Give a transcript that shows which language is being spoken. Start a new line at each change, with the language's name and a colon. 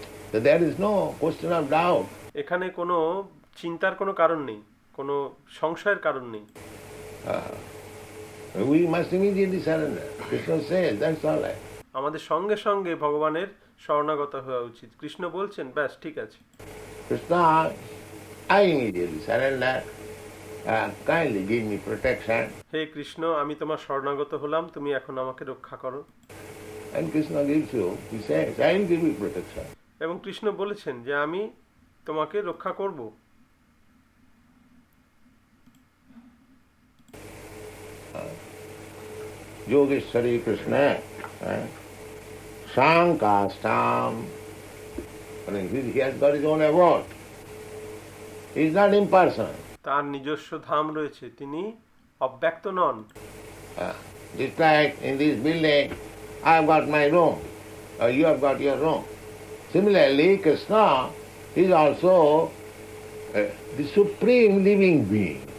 English: So there is no question of doubt.
Bangla: এখানে কোনো চিন্তার কোনো কারণ নেই, কোনো সংশয়ের কারণ নেই।
English: We must immediately surrender. Krishna says, that's all right.
Bangla: আমাদের সঙ্গে সঙ্গে ভগবানের শরণাগত হওয়া উচিত। কৃষ্ণ বলছেন, ব্যাস ঠিক আছে।
English: Krishna, I immediately surrender. Kindly give me protection.
Bangla: হে কৃষ্ণ, আমি তোমার শরণাগত হলাম, তুমি এখন আমাকে রক্ষা করো।
English: And Krishna gives you, he says, I will give you protection.
Bangla: এবং কৃষ্ণ বলেছেন যে আমি তোমাকে রক্ষা করব।
English: Yogeshwari Krishna, Shankastam. I mean, he has got his own abode. He is not impersonal.
Bangla: তার নিজস্ব ধাম রয়েছে, তিনি অব্যক্ত নন।
English: Just like in this building, I have got my room, or you have got your room. Similarly, Krishna is also the supreme living being.